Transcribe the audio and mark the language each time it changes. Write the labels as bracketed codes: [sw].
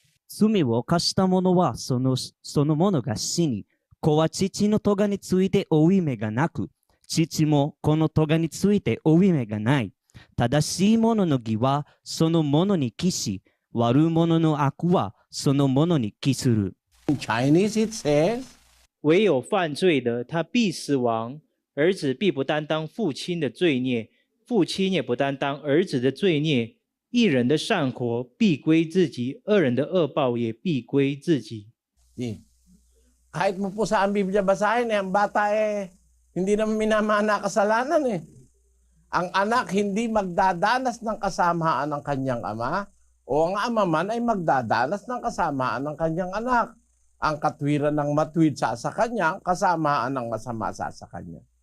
[ja] 罪を犯した者はその者が死に、子は父の咎について負い目がなく、父も子の咎について負い目がない。正しい者の義はその者に帰し、悪者の悪はその者に帰する。 [en] in Chinese it says, [zh] 唯有犯罪的，他必死亡；儿子必不担当父亲的罪孽，父亲也不担当儿子的罪孽。一人的善活必归自己，恶人的恶报也必归自己。 [tl] kahit mo po sa ang Biblia basahin, ang bata hindi naman minamana kasalanan eh. Ang anak hindi magdadanas ng kasamaan ng kanyang ama, o ang ama man ay magdadanas ng kasamaan ng kanyang anak. Ang katwiran ng matwid sa kanya, kasamaan ng masama sa kanya.